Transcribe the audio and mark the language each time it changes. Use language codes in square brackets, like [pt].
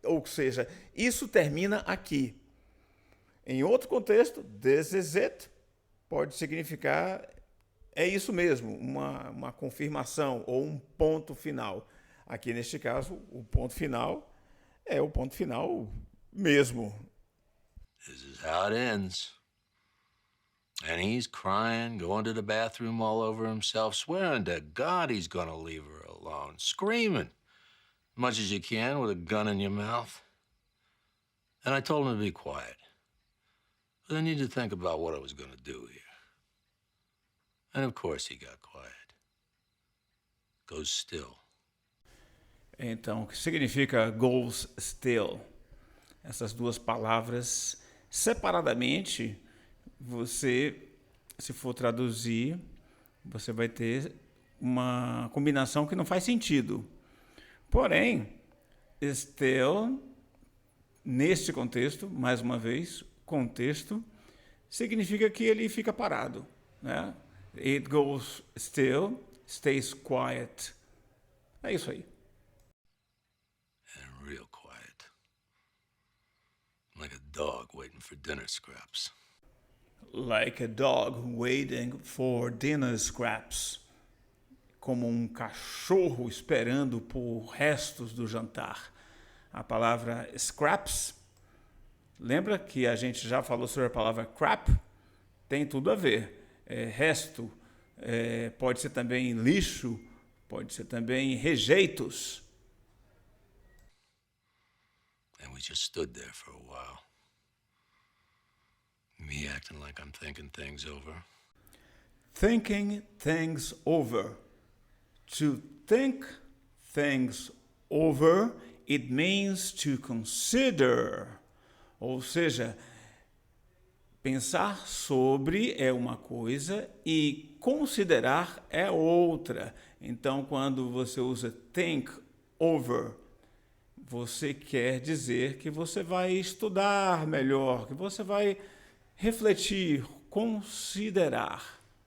[pt] Ou seja, isso termina aqui. Em outro contexto, this is it pode significar é isso mesmo, uma confirmação ou um ponto final. Aqui, neste caso, o ponto final é o ponto final mesmo. [en] This is how it ends. And he's crying, going to the bathroom all over himself, swearing to God he's gonna leave her alone, screaming, much as you can with a gun in your mouth. And I told him to be quiet. But I needed to think about what I was gonna do here. And of course he got quiet. Goes still. [pt] Então, o que significa goes still? Essas duas palavras, separadamente, você, se for traduzir, você vai ter uma combinação que não faz sentido. Porém, still, neste contexto, mais uma vez, contexto, significa que ele fica parado, né? [en] It goes still, stays quiet. [pt] É isso aí. [en] And real quiet. Like a dog waiting for dinner scraps. Like a dog waiting for dinner scraps. [pt] Como um cachorro esperando por restos do jantar. A palavra scraps, lembra que a gente já falou sobre a palavra crap? Tem tudo a ver. Resto, pode ser também lixo, pode ser também rejeitos. [en] And we just stood there for a while. Me acting like I'm thinking things over. Thinking things over. To think things over, it means to consider. [pt] Ou seja, pensar sobre é uma coisa e considerar é outra. Então, quando você usa think over, você quer dizer que você vai estudar melhor, que você vai refletir, considerar.